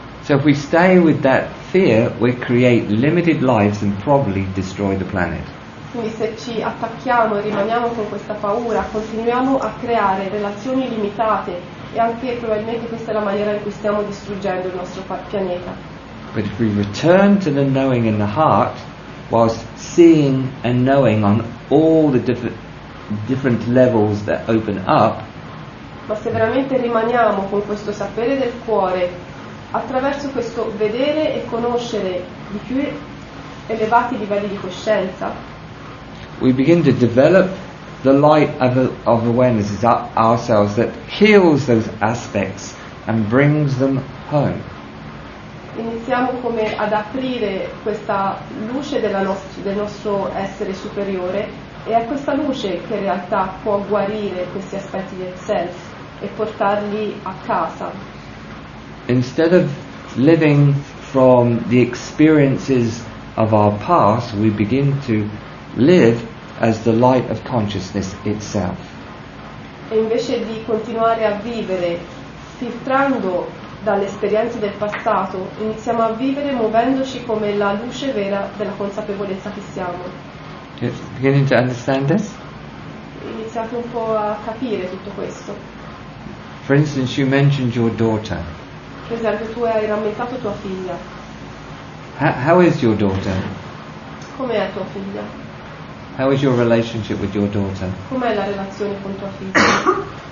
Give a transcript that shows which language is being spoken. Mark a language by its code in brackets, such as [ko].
[en] So if we stay with that fear, we create limited lives and probably destroy the planet. [it] Quindi se ci attacchiamo e rimaniamo con questa paura, continuiamo a creare relazioni limitate e anche probabilmente questa è la maniera in cui stiamo distruggendo il nostro pianeta. [en] But if we return to the knowing in the heart, whilst seeing and knowing on all the different levels that open up, [it] Ma se veramente rimaniamo con questo sapere del cuore, attraverso questo vedere e conoscere di più elevati livelli di coscienza, [en] we begin to develop the light of awareness in ourselves that heals those aspects and brings them home. [it] iniziamo come ad aprire questa luce del nostro essere superiore e è questa luce che in realtà può guarire questi aspetti del self e portarli a casa. [en] Instead of living from the experiences of our past, we begin to live as the light of consciousness itself. [it] E invece di continuare a vivere filtrando dalle esperienze del passato, iniziamo a vivere muovendoci come la luce vera della consapevolezza che siamo. [en] You're beginning to understand this? [it] Iniziate un po' a capire tutto questo. [en] For instance, you mentioned your daughter. [it] Per esempio, tu hai rammentato tua figlia. [en] How is your daughter? [it] Com'è tua figlia? [en] How is your relationship with your daughter? [it] Com'è la relazione con tua figlia?